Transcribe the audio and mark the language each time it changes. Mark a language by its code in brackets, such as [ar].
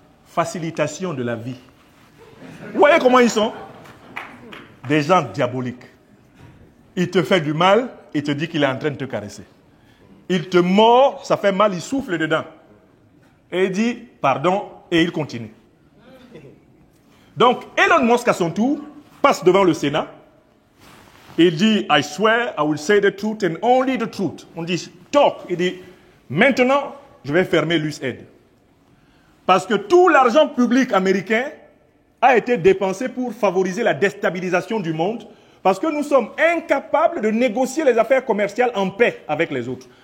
[fr] Facilitation de la vie. Vous voyez comment ils sont? Des gens diaboliques. Il te fait du mal, il te dit qu'il est en train de te caresser. Il te mord, ça fait mal, il souffle dedans. Et il dit pardon, et il continue. Donc, Elon Musk, à son tour, passe devant le Sénat. Il dit, [en] I swear, I will say the truth and only the truth. [fr] On dit, talk. Il dit, maintenant, je vais fermer l'USAID. Parce que tout l'argent public américain a été dépensé pour favoriser la déstabilisation du monde. Parce que nous sommes incapables de négocier les affaires commerciales en paix avec les autres.